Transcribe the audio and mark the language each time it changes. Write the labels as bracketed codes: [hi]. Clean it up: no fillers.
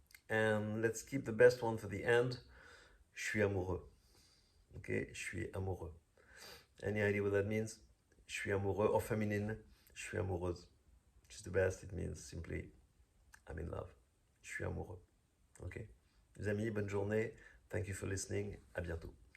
[en] And let's keep the best one for the end. [fr] Je suis amoureux. [en] Okay, [fr] je suis amoureux. [en] Any idea what that means? [fr] Je suis amoureux, [en] or feminine, [fr] je suis amoureuse. [en] Which is the best, it means simply, I'm in love. [fr] Je suis amoureux. Okay. Les amis, bonne journée. [en] Thank you for listening. [fr] À bientôt.